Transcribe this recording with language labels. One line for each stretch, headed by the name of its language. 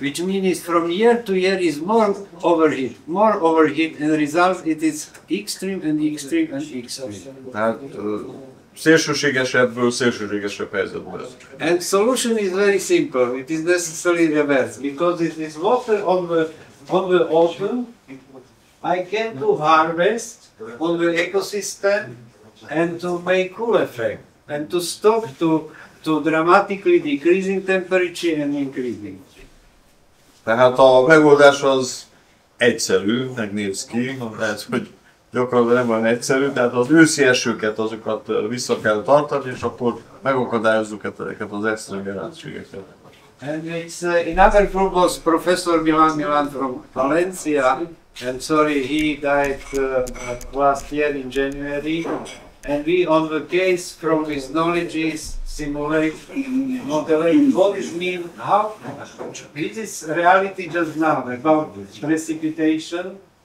English: Which means from year to year is more overheat, and result it is extreme and extreme and extreme.
Hungarian: Tehát szélsőségesebből szélsőségesebb helyzetben.
English: And solution is very simple. It is necessarily reverse because it is water on the autumn. I can do harvest on the ecosystem and to make cool effect and to stop to dramatically decreasing temperature and increasing.
Hungarian: Tehát a megoldás az egyszerű, megnéz ki, lehet, hogy gyakorlatilag nem olyan egyszerű, tehát az őszi esőket, azokat vissza kell tartani, és akkor megakadályozzuk ezeket az extrém jelenségeket.
English: And it's another group was Professor Michal from Valencia, and sorry, he died last year in January. And we, on the case from his knowledge, simulate, modulate what is mean, how this is reality just now about precipitation.